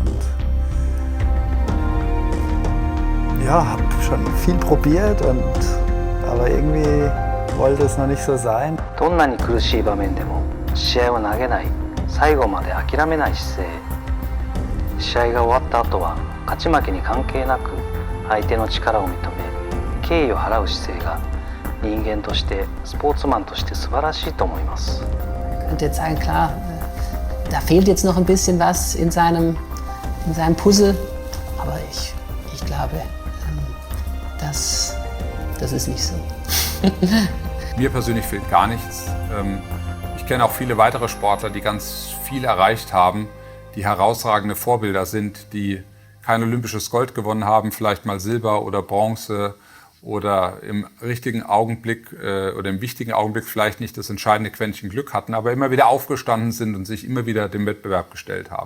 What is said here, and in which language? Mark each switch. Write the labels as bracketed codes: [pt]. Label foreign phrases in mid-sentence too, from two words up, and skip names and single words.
[de] Ja, habe schon viel probiert, aber irgendwie wollte es noch nicht so sein. [ja] どんなに苦しい場面でも試合を投げない、最後まで諦めない姿勢。試合が終わった後は勝ち負けに関係なく相手の力を認め、敬意を払う姿勢が人間としてスポーツマンとして素晴らしいと思います。 [de] Ich könnte jetzt sagen, klar, da fehlt jetzt noch ein bisschen was in seinem Puzzle, aber ich glaube, das ist nicht so. Mir persönlich fehlt gar nichts. Ich kenne auch viele weitere Sportler, die ganz viel erreicht haben, die herausragende Vorbilder sind, die kein olympisches Gold gewonnen haben, vielleicht mal Silber oder Bronze oder im richtigen Augenblick oder im wichtigen Augenblick vielleicht nicht das entscheidende Quäntchen Glück hatten, aber immer wieder aufgestanden sind und sich immer wieder dem Wettbewerb gestellt haben.